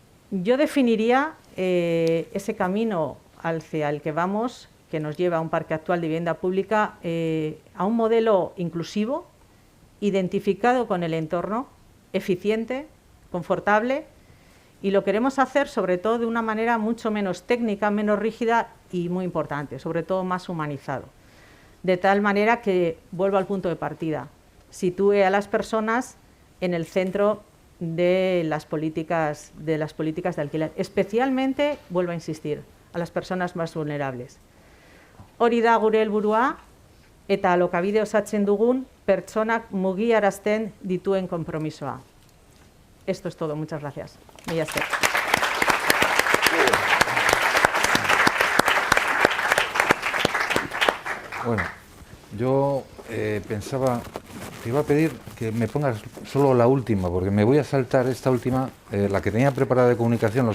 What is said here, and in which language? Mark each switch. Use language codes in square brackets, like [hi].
[es] Yo definiría ese camino hacia el que vamos, que nos lleva a un parque actual de vivienda pública, a un modelo inclusivo, identificado con el entorno, eficiente, confortable, y lo queremos hacer sobre todo de una manera mucho menos técnica, menos rígida y muy importante, sobre todo más humanizado. De tal manera que, vuelvo al punto de partida, sitúe a las personas en el centro de las políticas de alquiler, especialmente, vuelvo a insistir, a las personas más vulnerables. [eu] Hori da gure helburua eta Alokabide osatzen dugun pertsonak mugiarazten dituen konpromisoa. [es] Esto es todo, muchas gracias. [eu] Mila esker. [es] Bueno, yo pensaba, te iba a pedir que me pongas solo la última, porque me voy a saltar esta última, la que tenía preparada de comunicación.